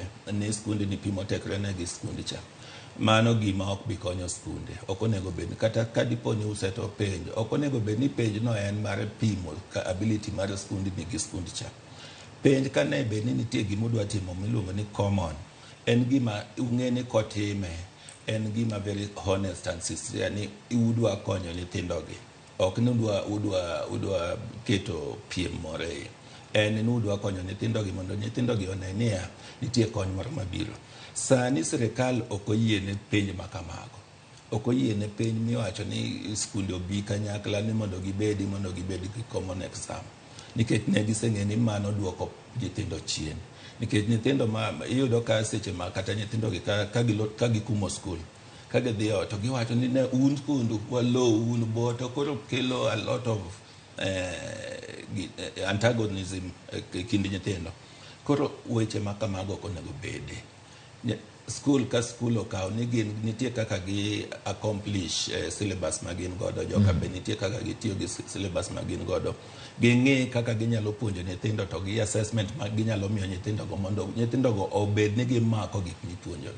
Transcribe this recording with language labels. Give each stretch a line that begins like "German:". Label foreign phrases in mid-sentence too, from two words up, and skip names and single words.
Luo (Kenya and Tanzania): Ne skunde ni pimo tekre ne gi skunde cha. Mano gima ok bi konyo skunde. Ok onego bed kata kadipo ni useto penj. Ok onego bed ni penj no en mar pimo ka ability mar skunde ni gi skunde cha. Penj ka ne bed ni nitie gima udwa timo miluongo ni common. En gima ung'e ni kotime. En gima
English: very honest and sincere
Luo (Kenya and Tanzania): ni udwa konyo nyithindogi. Ok ni udwa keto piem more. En ni udwa konyo nyithindogi mondo nyithindogi one niya nitie kony moro mabiro. Sani sirikal ok oyiene penj makamago. Ok oyiene penj miwacho ni skunde obi kanyakla ni mondo gibed gi
English: common exam.
Luo (Kenya and Tanzania): Nikech ne giseng'e ni mano duoko nyithindo chien. Nikech nyithindo ma iyudo ka seche ma kata nyithindogi ka gikumo skul. Ka gidhi ot to giwacho ni ne un skundu walo un boto koro kelo
English: a lot of antagonism
Luo (Kenya and Tanzania): kind nyithindo. Koro weche makamago ok onego bede. Skul ka skul okaw ni nitie kaka gi accomplish syllabus ma gin godo, joka be nitie kaka gitiyo gi syllabus ma gin godo. Ging'e kaka ginyalo puonjo nyithindo to gi assessment ma ginyalo miyo nyithindo go mondo nyithindo go obed ni gimako gik mipuonjogi.